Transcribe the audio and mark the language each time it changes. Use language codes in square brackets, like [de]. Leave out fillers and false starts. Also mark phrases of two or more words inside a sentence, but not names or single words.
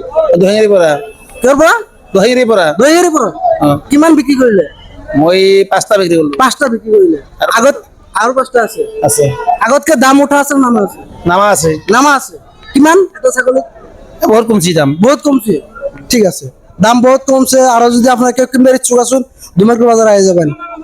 [as] দহিঙিৰ পৰা ক'ৰ পৰা? দহিঙিৰ পৰা দহিয়াৰীৰ পৰা। কিমান বিক্ৰী কৰিলে? মই 5টা বিক্ৰী কৰিলো। 5টা বিক্ৰী কৰিলে। আগত আৰু 5টা আছে। আছে আগতকে দাম উঠা আছে না নামা আছে? নামা আছে নামা আছে। কিমান এটা ছাগলী? বহুত কমছি দাম। বহুত কমছে, ঠিক আছে, দাম বহুত কমছে। [bn] আর যদি আপনার কেউ কিনবে ইচ্ছুক আছেন, দুমারপুর বাজার আয়ে যাবেন।